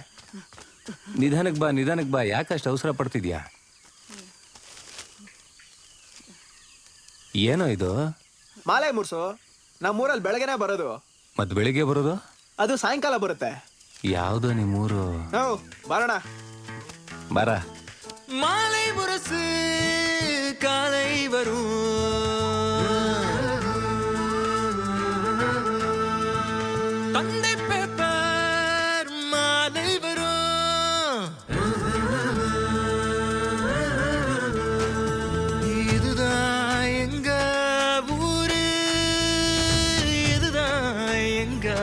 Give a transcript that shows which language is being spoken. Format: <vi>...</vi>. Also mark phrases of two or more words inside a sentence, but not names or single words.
<kn>ನಿಧಾನಕ್ಕೆ ಬಾ. ಯಾಕಷ್ಟು ಅವಸರ ಪಡ್ತಿದ್ಯಾ? ಏನೋ ಇದು? ಮಾಲೆ ಮುರ್ಸು. ನಮ್ಮೂರಲ್ಲಿ ಬೆಳಗ್ಗೆನೆ ಬರೋದು. ಮತ್ ಬೆಳಿಗ್ಗೆ ಬರೋದು? ಅದು ಸಾಯಂಕಾಲ ಬರುತ್ತೆ. ಯಾವ್ದು ನಿಮ್ಮೂರು? ಬರೋಣ, ಬಾರ.</kn> <ta>மாலை முரசு காலை வரும், தந்தை பேப்பர் மாலை வரும், இதுதான் எங்க ஊரு, இதுதான் எங்க</ta>